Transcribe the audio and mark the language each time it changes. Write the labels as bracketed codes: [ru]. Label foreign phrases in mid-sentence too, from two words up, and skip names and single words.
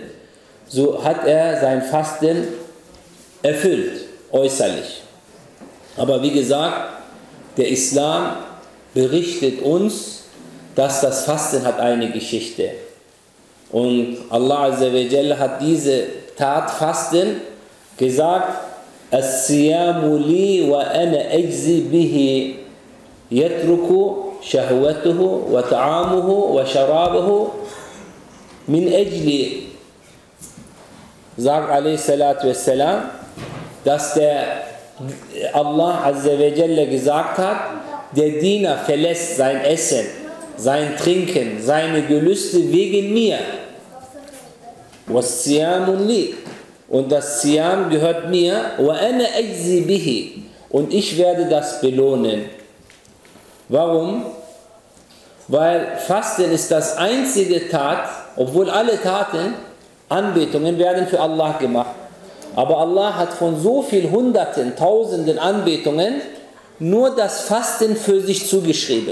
[de] So hat er sein Fasten erfüllt, äußerlich. Aber wie gesagt, der Islam berichtet uns, dass das Fasten hat eine Geschichte. Und [ar] الله عز وجل [de] hat diese Tat Fasten gesagt, [ar] الصيام لي وأنا أجزي به يترك شهوته وطعامه وشرابه من أجلي, sagt عليه الصلاة والسلام, [de] dass der [ar] الله عز وجل [de] gesagt hat, der Diener verlässt sein Essen, sein Trinken, seine Gelüste wegen mir. [ar] والصيام لي. [de] Und das Siyam gehört mir. [ar] وأنا أجزي به. [de] Und ich werde das belohnen. Warum? Weil Fasten ist das einzige Tat, obwohl alle Taten, Anbetungen werden für Allah gemacht. Aber Allah hat von so vielen Hunderten, Tausenden Anbetungen nur das Fasten für sich zugeschrieben.